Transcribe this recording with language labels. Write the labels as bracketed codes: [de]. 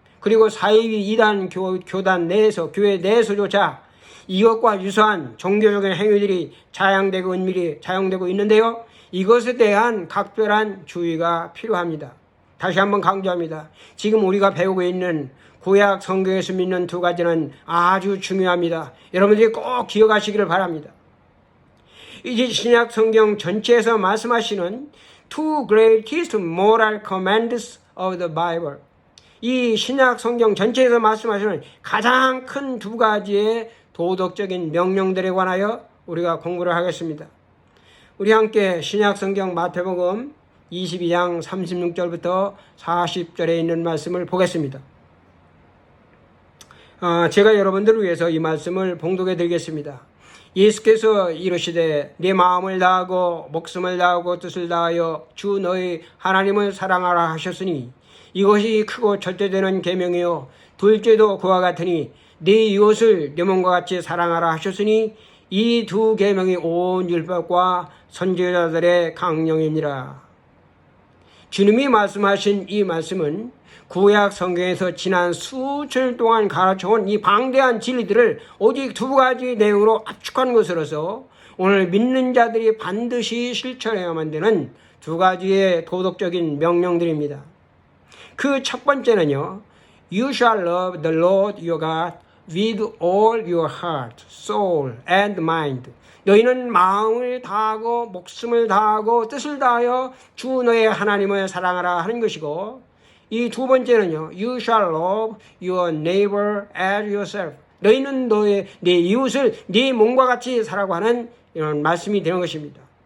[ko] 그리고 사이비 이단 교단 내에서, 교회 내에서조차 이것과 유사한 종교적인 행위들이 자양되고 은밀히 자양되고 있는데요. 이것에 대한 각별한 주의가 필요합니다. 다시 한번 강조합니다. 지금 우리가 배우고 있는 구약 성경에서 믿는 두 가지는 아주 중요합니다. 여러분들이 꼭 기억하시기를 바랍니다. 이제 신약 성경 전체에서 말씀하시는 [en] two greatest moral commands of the Bible. [ko] 이 신약 성경 전체에서 말씀하시는 가장 큰 두 가지의 도덕적인 명령들에 관하여 우리가 공부를 하겠습니다. 우리 함께 신약 성경 마태복음 22장 36절부터 40절에 있는 말씀을 보겠습니다. 제가 여러분들을 위해서 이 말씀을 봉독해 드리겠습니다. 예수께서 이르시되 네 마음을 다하고 목숨을 다하고 뜻을 다하여 주 너희 하나님을 사랑하라 하셨으니 이것이 크고 절대되는 계명이요 둘째도 그와 같으니 네 이웃을 네 몸과 같이 사랑하라 하셨으니 이 두 계명이 온 율법과 선지자들의 강령이니라. 주님이 말씀하신 이 말씀은 구약 성경에서 지난 수천 동안 가르쳐온 이 방대한 진리들을 오직 두 가지 내용으로 압축한 것으로서 오늘 믿는 자들이 반드시 실천해야만 되는 두 가지의 도덕적인 명령들입니다. 그 첫 번째는요, [en] You shall love the Lord your God with all your heart, soul and mind. [ko] 너희는 마음을 다하고 목숨을 다하고 뜻을 다하여 주 너의 하나님을 사랑하라 하는 것이고, 이 두 번째는요, [en] You shall love your neighbor as yourself. [ko] 너희는 내 이웃을 네 몸과 같이 사라고 하는 이런 말씀이 되는 것입니다.